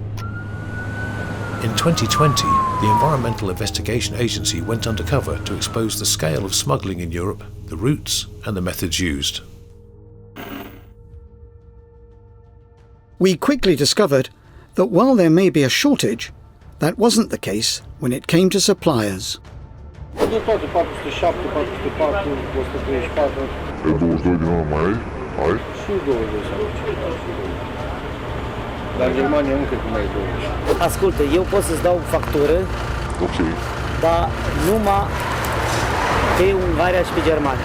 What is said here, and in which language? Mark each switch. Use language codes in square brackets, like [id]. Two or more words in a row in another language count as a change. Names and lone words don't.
[en] In 2020, the Environmental Investigation Agency went undercover to expose the scale of smuggling in Europe, the routes and the methods used. We quickly discovered that while there may be a shortage, that wasn't the case when it came to suppliers. [ro] Ascultă, eu pot să-ți dau factură, dar numai pe Ungaria și pe Germania.